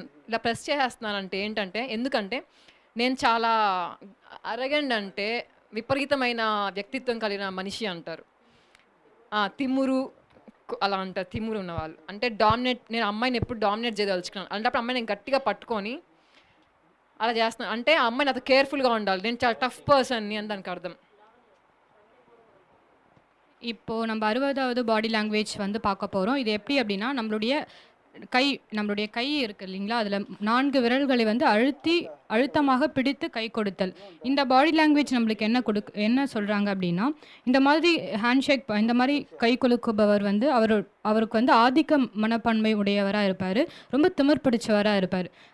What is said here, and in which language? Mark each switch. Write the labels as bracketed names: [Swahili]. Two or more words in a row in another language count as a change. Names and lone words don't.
[Telugu] ఇలా ప్రెస్ చేసేస్తున్నాను అంటే ఏంటంటే, ఎందుకంటే నేను చాలా అరగండ్ అంటే విపరీతమైన వ్యక్తిత్వం కలిగిన మనిషి అంటారు, తిమ్మురు అలా అంటారు. తిమ్మురు ఉన్నవాళ్ళు అంటే డామినేట్, నేను అమ్మాయిని ఎప్పుడు డామినేట్ చేయదలుచుకున్నాను అలాంటప్పుడు అమ్మాయి నేను గట్టిగా పట్టుకొని అలా చేస్తున్నాను అంటే ఆ అమ్మాయి నాతో కేర్ఫుల్గా ఉండాలి, నేను చాలా [English] tough person [Telugu] అని దానికి అర్థం. [Tamil] இப்போது நம்ம 60வது [English] body language [Tamil] வந்து பார்க்க போகிறோம். இது எப்படி அப்படின்னா, நம்மளுடைய கை இருக்குது இல்லைங்களா, அதில் 4 விரல்களை வந்து அழுத்தமாக பிடித்து கை கொடுத்தல். இந்த [English] body language [Tamil] நம்மளுக்கு என்ன சொல்கிறாங்க அப்படின்னா, இந்த மாதிரி ஹேண்ட்ஷேக், இந்த மாதிரி கை குலுக்குபவர் வந்து அவருக்கு வந்து ஆதிக்க மனப்பான்மை உடையவராக இருப்பார், ரொம்ப திமிர் பிடிச்சவராக இருப்பார்.